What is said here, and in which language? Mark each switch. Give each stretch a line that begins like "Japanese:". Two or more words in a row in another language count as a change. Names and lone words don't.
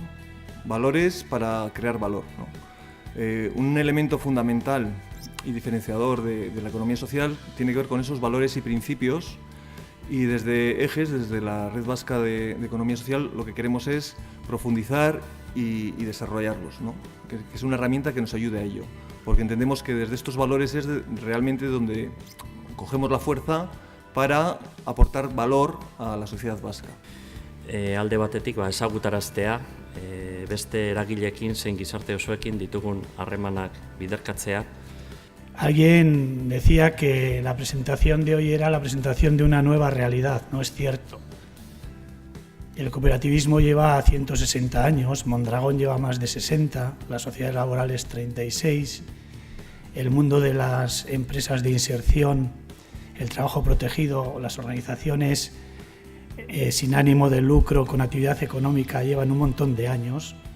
Spanish: Valores para crear valor, ¿no? Un elemento fundamental y diferenciador de la economía social tiene que ver con esos valores y principios, y desde EGES, desde la Red Vasca de Economía Social, lo que queremos es profundizar y desarrollarlos, ¿no? Que es una herramienta que nos ayude a ello, porque entendemos que desde estos valores es realmente donde cogemos la fuerza para aportar valor a la sociedad vasca.
Basque: Alde batetik ezagutaraztea, beste eragileekin zein gizarte osoekin ditugun harremanak biderkatzea.
Spanish: Alguien decía que la presentación de hoy era la presentación de una nueva realidad. No es cierto. El cooperativismo lleva 160 años, Mondragón lleva más de 60, las sociedades laborales 36, el mundo de las empresas de inserción, el trabajo protegido, las organizaciones sin ánimo de lucro con actividad económica llevan un montón de años.